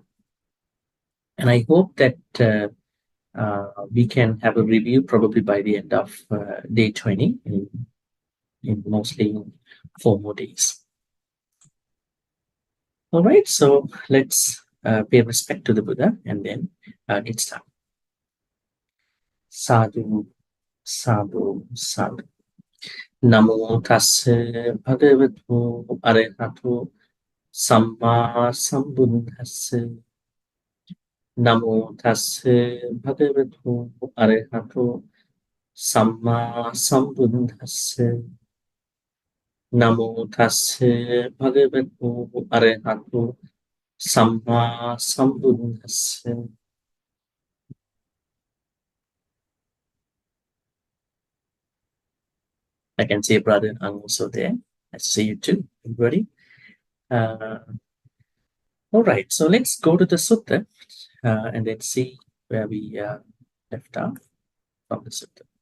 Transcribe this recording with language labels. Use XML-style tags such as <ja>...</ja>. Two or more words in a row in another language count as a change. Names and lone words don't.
<en>And I hope that we can have a review probably by the end of day 20, in mostly 4 more days. All right, so let's pay respect to the Buddha and then get started.</en> <pi>Sadhu, sadhu, sadhu. Namo tassa bhagavato arahato samma sambuddhassa. Namo tassa bhagavato arahato samma sambuddhassa. Namo tassa bhagavato arahato samma sambuddhassa.</pi> <en>I can see brother Ang also there. I see you too, everybody. All right, so let's go to the sutta and then see where we left off from the sutta.</en>